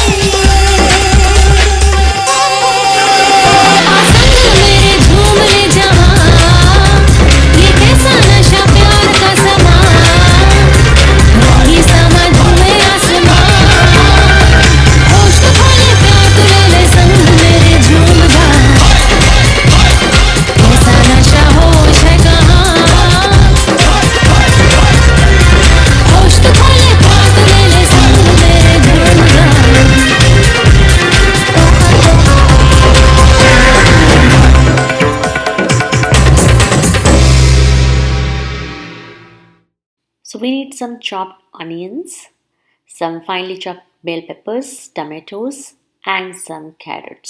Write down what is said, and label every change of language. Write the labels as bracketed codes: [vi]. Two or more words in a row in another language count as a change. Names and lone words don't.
[hi] आसमान मेरे झूम ले जहां ये कैसा नशा प्यार का समा ये समझ में आसमान होश तो खोले प्यार तू ले ले संग मेरे झूम जा कैसा नशा होश है कहाँ होश तो खोले प्यार तू ले ले संग मेरे झूम जा [en] So we need some chopped onions, some finely chopped bell peppers, tomatoes, and some carrots.